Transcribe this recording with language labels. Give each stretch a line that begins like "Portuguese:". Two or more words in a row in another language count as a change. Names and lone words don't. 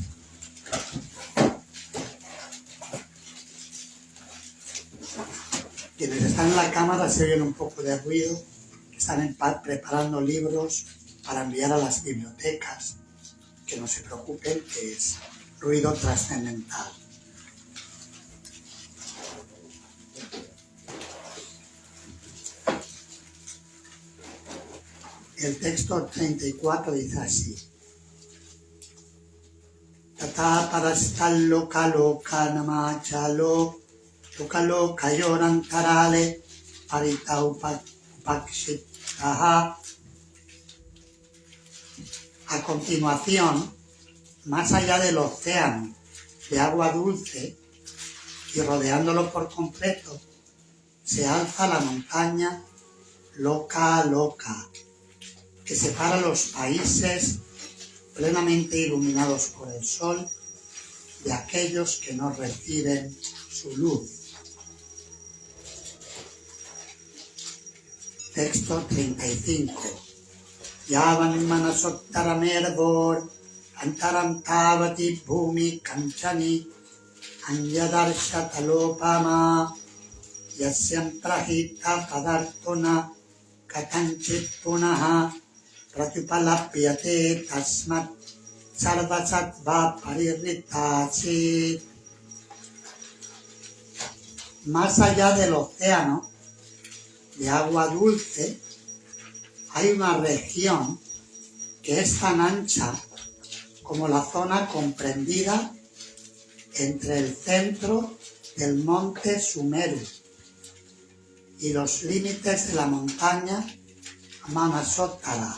Spanish: Quienes están en la cámara se oyen un poco de ruido, están preparando libros para enviar a las bibliotecas, que no se preocupen, que es ruido trascendental. El texto 34 dice así:
Sanskrit: Tata parastallo kalo kanamachalo tukalo kayorantarale parita upakshitaha.
Spanish: A continuación, más allá del océano de agua dulce y rodeándolo por completo, se alza la montaña Loka Loka, que separa los países plenamente iluminados por el sol de aquellos que no reciben su luz. Texto 35.
Sanskrit: Yavan manasottaramerbor antaram tavati bhumi kanchani anyadarshatalopama yasyam prahita padartona katanchit punaha pratipalapyate tasmat sarvasattva parirritasi.
Spanish: Más allá del océano de agua dulce hay una región que es tan ancha como la zona comprendida entre el centro del monte Sumeru y los límites de la montaña Manasottara.